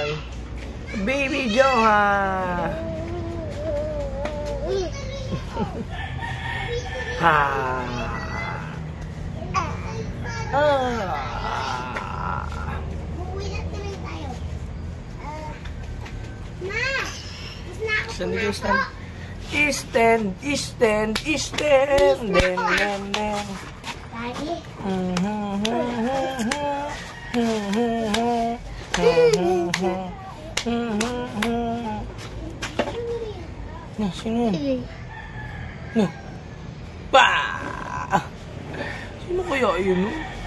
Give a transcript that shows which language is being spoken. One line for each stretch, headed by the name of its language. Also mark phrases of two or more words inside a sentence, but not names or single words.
Filipino: Baby Johan. Ha. Uwi na tuloy tayo. Ma! Gusto na ako Saan ka pumasok.
English: stand? Stand. Den.
Filipino: Daddy? Sino yan? No. Pa! Sino kaya yun, no?